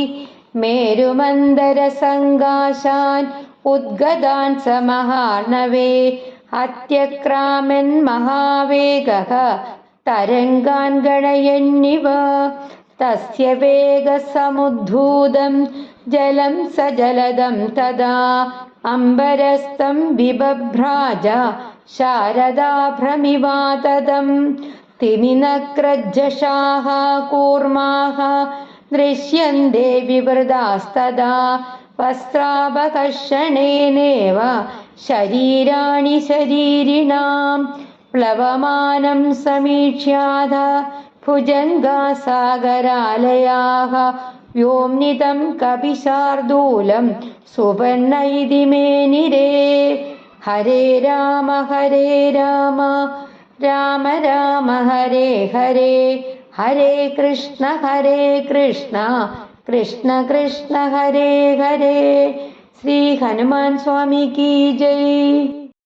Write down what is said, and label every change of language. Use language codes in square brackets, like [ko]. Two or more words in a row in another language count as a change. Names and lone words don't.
[sa] മേരുമന്ദരസങ്കാശാൻ ഉദ്ഗതാൻ സമഹാർണവേ അത്യക്രാമൻ മഹാവേഗഃ തരംഗാൻ ഗണയന്നിവ തസ്യ വേഗസമുദ്ധൂതം ജലം സജലദം തദാ അംബരസ്തം വിബഭ്രാജ शारदाभ्रमिवाततं तिमिनक्रज्जषाः कूर्माः दृश्यन्ते विवृतास्तदा वस्त्रापकर्षणेनेव शरीराणि शरीरिणां प्लवमानं समीक्ष्याद भुजङ्गासागरालयाः व्योम्नितं कपिशार्दूलं सुवर्ण इति मेनिरे हरे राम राम राम हरे हरे हरे कृष्ण कृष्ण कृष्ण हरे हरे. [hi] श्री हनुमान स्वामी की जय.